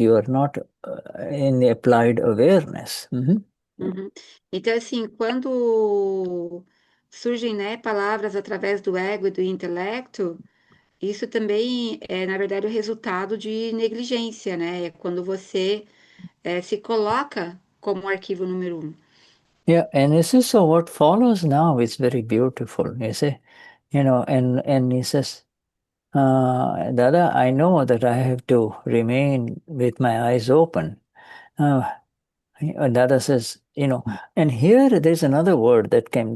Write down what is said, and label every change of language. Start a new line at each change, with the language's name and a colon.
English: You are not in the applied awareness. Mhm. Uhum.
Portuguese: Então, assim, quando surgem, né, palavras através do ego e do intelecto, isso também é, na verdade, o resultado de negligência, né? É quando você se coloca como arquivo número 1.
English: Yeah, and this is so what follows now is very beautiful, you see. And he says, Dada, I know that I have to remain with my eyes open. Dada says, and here there's another word that came.